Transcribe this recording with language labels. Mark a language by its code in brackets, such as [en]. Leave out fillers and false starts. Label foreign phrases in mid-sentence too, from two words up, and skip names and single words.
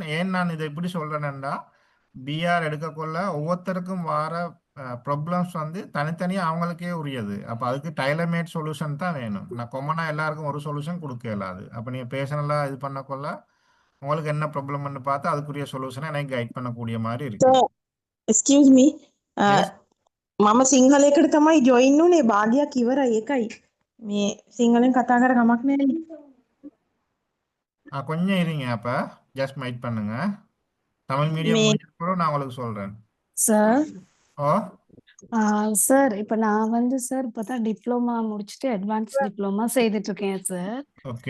[ta] ஏன் நான் இதை இப்படி சொல்றேன்னா, பிஆர் எடுக்கக்குள்ள ஒவ்வொருத்தருக்கும் வர ப்ராப்ளம்ஸ் வந்து தனித்தனியா அவங்களுக்கே உரியது. அப்ப அதுக்கு [en] tailormade solution [ta] தான் வேணும். நான் காமனா எல்லாருக்கும் ஒரு சொல்யூஷன் கொடுக்க இயலாது. அப்ப நீங்க பேர்சனலா இது பண்ணக்குள்ள உங்களுக்கு என்ன ப்ராப்ளம்னு பார்த்து அதுக்குரிய சொல்யூஷனை எனக்கு கைட் பண்ணக்கூடிய மாதிரி இருக்கு. [en] excuse me [si] මම සිංහලයකට තමයි ජොයින් වුනේ භාගයක් ඉවරයි ඒකයි මේ සිංහලෙන් කතා කර කමක් නැහැ. [ta] கொஞ்சம் இருங்க, அப்ப [en] just wait [ta] பண்ணுங்க. தமிழ் மீடியம் முடிஞ்சப்பறம் நான் உங்களுக்கு சொல்றேன். சார் ஓ சார் இப்போ நான் வந்து சார் இப்போதான் டிப்ளமா முடிச்சுட்டு [en] advance diploma [ta] செய்துட்டு இருக்கேன் சார். ஓகே,